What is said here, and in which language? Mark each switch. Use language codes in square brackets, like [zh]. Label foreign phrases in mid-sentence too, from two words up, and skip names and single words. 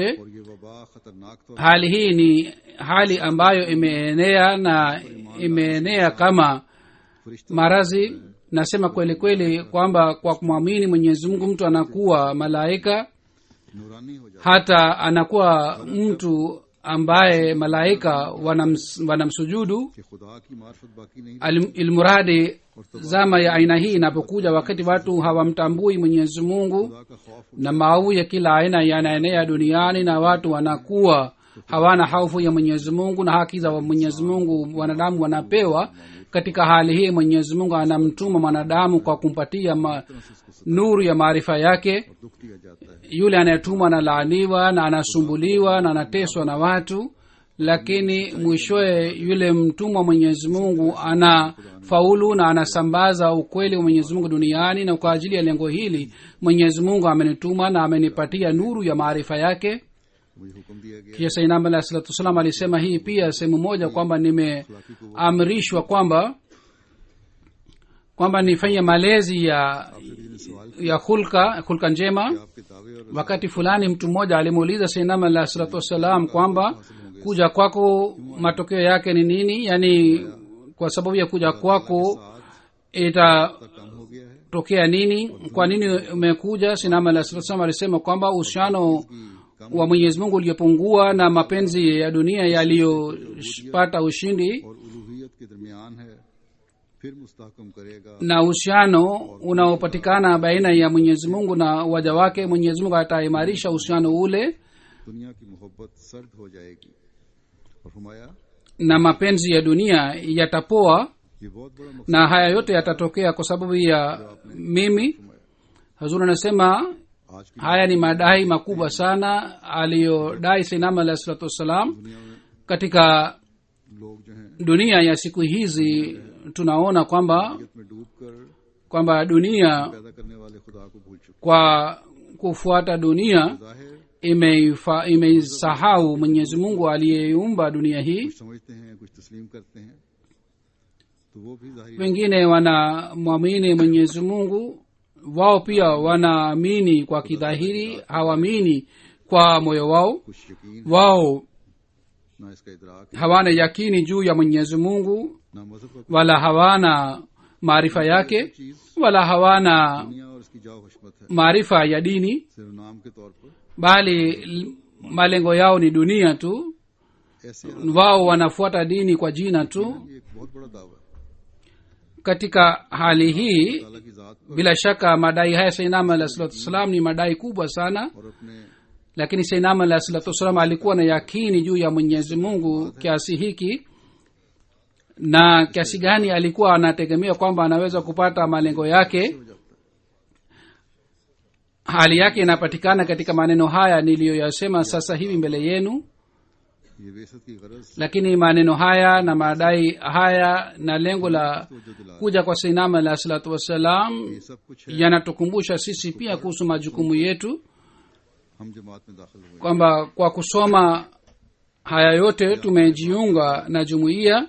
[ur] اور یہ وبا خطرناک تو [sw] Hali hii ni hali ambayo imeenea na imeenea kama [ur] फरिश्ते [sw] marazi. Nasema kweli kweli kwamba kwa kumwamini mwenyezi mungu mtu anakuwa malaika, [ur] نورانی ہو جاتے [sw] hata anakuwa mtu ambaye malaika wanamsujudu. [ur] کہ خدا کی معرفت باقی نہیں [sw] Ilmuradi zama ya aina hii inapokuja, wakati watu hawamtambui mwenyezi mungu [ur] خدا کا خوف [sw] na maovu ya kila aina yanaenea duniani, na watu wanakuwa hawana hofu ya mwenyezi mungu na haki za mwenyezi mungu wanadamu wanapewa. Katika hali hii mwenyezi mungu anamtuma mwanadamu kwa kumpatia nuru ya maarifa yake. [ur] دکھ دیا جاتا ہے. [sw] Yule anayetumwa analaaniwa na anasumbuliwa na anateswa na watu, lakini mwishowe yule mtumwa mwenyezi mungu anafaulu na anasambaza ukweli wa mwenyezi mungu duniani. Na kwa ajili ya lengo hili mwenyezi mungu amenituma na amenipatia nuru ya maarifa yake. [ur] مجھے حکم دیا گیا [sw] kisha sainam [ar] علیہ الصلاة والسلام [sw] alisema hii pia sehemu moja kwamba nimeamrishwa kwamba nifanye malezi ya hulka njema. [ur] آپ کے دعوے اور [sw] Wakati fulani mtu mmoja alimuuliza sainam [ar] علیہ الصلاة والسلام [sw] kwamba kuja kwako matokeo yake ni nini, yaani kwa sababu ya kuja kwako itatokea [ur] کم ہو گیا ہے, [sw] nini, kwa nini umekuja. sainam [ar] علیہ الصلاة والسلام [sw] alisema kwamba uhusiano wa mwenyezi mungu uliopungua na mapenzi ya dunia yaliyopata ushindi, [ur] اور الوہیت کے درمیان ہے، پھر مستحکم کرے گا. [sw] na uhusiano unaopatikana baina ya mwenyezi mungu na waja wake, mwenyezi mungu ataimarisha uhusiano ule [ur] دنیا کی محبت سرد ہو جائے گی. اور فرمایا [sw] na mapenzi ya dunia yatapoa, [ur] یہ بہت بڑا مقصد [sw] na haya yote yatatokea kwa sababu ya mimi. Hazur anasema [ur] آج کی [sw] haya ni madai makubwa sana aliyodai sainam [ar] علیہ الصلاة والسلام. [ur] دنیا میں [sw] Katika [ur] لوگ جو ہیں [sw] dunia ya siku hizi tunaona kwamba [ur] میں ڈوب کر [sw] dunia [ur] پیدا کرنے والے خدا کو بھول چکے. [sw] kwa kufuata dunia [ur] जाहिर [sw] imeisahau mwenyezi mungu aliyeumba dunia hii. [ur] کچھ سمجھتے ہیں، کچھ تسلیم کرتے ہیں، تو وہ بھی ظاہر [sw] Wengine wanamwamini mwenyezi mungu, wao pia wanaamini kwa kidhahiri, hawaamini kwa moyo wao. [ur] کچھ یقین [sw] Wao [ur] نہ اس کا ادراک [sw] hawana yakini juu ya mwenyezi mungu, [ur] نہ مذہب کا [sw] wala hawana maarifa yake, [ur] चीज [sw] wala hawana [ur] دنیا اور اس کی جاؤ حشمت ہے, [sw] maarifa ya dini, [ur] صرف نام کے طور پر. [sw] bali malengo yao ni dunia tu. [ur] ऐसे [sw] Wao wanafuata dini kwa jina tu. [ur] یہ ایک بہت بڑا دعویٰ ہے. [sw] Katika hali hii [ur] تعالیٰ کی ذات پر [sw] bila shaka madai haya sainam [ar] علیہ الصلاة والسلام [sw] ni madai kubwa sana, [ur] اور اپنے [sw] lakini sainam [ar] علیہ الصلاة والسلام [sw] alikuwa na yakini juu ya mwenyezi mungu kiasi hiki, na kiasi gani alikuwa anategemea kwamba anaweza kupata malengo yake. Hali yake inapatikana katika maneno haya niliyoyasema sasa hivi mbele yenu. [ur] یہ وسعت کی غرض [sw] Lakini maneno haya na madai haya na lengo la [ur] تو جو دلا [sw] kuja kwa sainam [ar] علیہ الصلاة والسلام [ur] یہ سب کچھ ہے. [sw] yanatukumbusha sisi pia kuhusu majukumu yetu, [ur] ہم جماعت میں داخل ہوئے, [sw] kwamba kwa kusoma haya yote tumejiunga na jumuiya